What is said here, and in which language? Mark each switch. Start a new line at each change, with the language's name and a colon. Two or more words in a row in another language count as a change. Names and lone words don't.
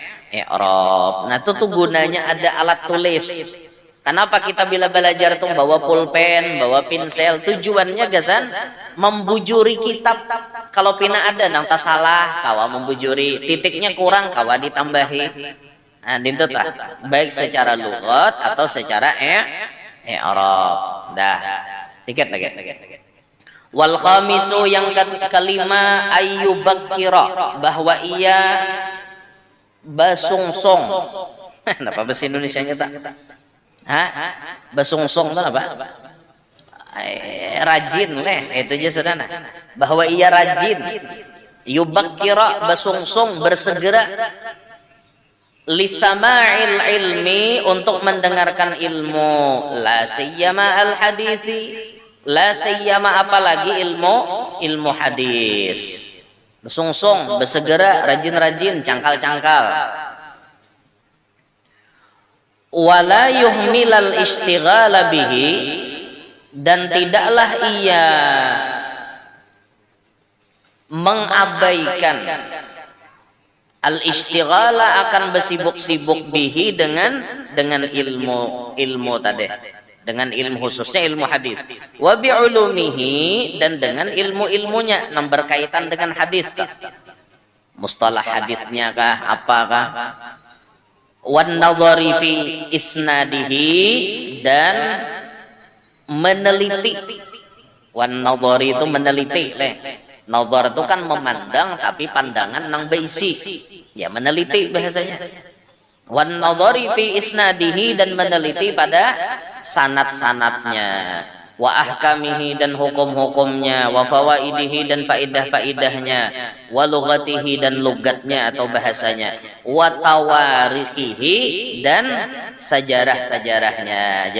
Indonesian: Nah, itu tuh gunanya ada alat tulis. Kenapa kita bila belajar tuh bawa pulpen, bawa pinsel?
Banjar: Tujuannya gasan membujuri kitab. Kalau pina ada nang tak salah, kawa membujuri. Titiknya kurang, kawa ditambahi. Nah, dintu tah. Baik secara lughat atau secara i'rab. Dah.
Indonesian: Sedikit lagi.
Arabic: والخامس
Indonesian: yang kelima ayyubakkira, bahwa ia basungsong. Kenapa bahasa Indonesianya tak? Basungsong itu apa? Rajin itu aja saudara. Bahwa ia rajin, yubakkira, basungsong, bersegera,
Arabic: لسماع العلم,
Indonesian: untuk mendengarkan ilmu,
Arabic: لا سيما الحديث، لا سيما
Indonesian: apalagi ilmu hadis.
Banjar: Basungsong, bersegera, rajin-rajin, cangkal-cangkal.
Arabic: ولا يهمل الاشتغال به,
Indonesian: dan tidaklah ia mengabaikan
Arabic: الاشتغال,
Indonesian: akan bersibuk-sibuk bihi dengan ilmu tadi, dengan ilmu khususnya ilmu hadis,
Arabic: وبعلومه,
Indonesian: dan dengan ilmu-ilmunya yang berkaitan dengan hadis, mustalah hadisnya kah, apakah,
Arabic: والنظر في إسناده,
Indonesian: dan meneliti.
Arabic: والنظر
Indonesian: itu meneliti. Nadhar itu kan memandang, tapi pandangan nang beisi, ya meneliti bahasanya.
Arabic: والنظر في إسناده,
Indonesian: dan meneliti pada sanad-sanadnya,
Arabic: وأحكامه,
Indonesian: dan hukum-hukumnya,
Arabic: وفوائده,
Indonesian: dan faidah-faidahnya,
Arabic: ولغاته,
Indonesian: dan lugatnya atau bahasanya,
Arabic: وتواريخه,
Indonesian: dan sejarah-sejarahnya.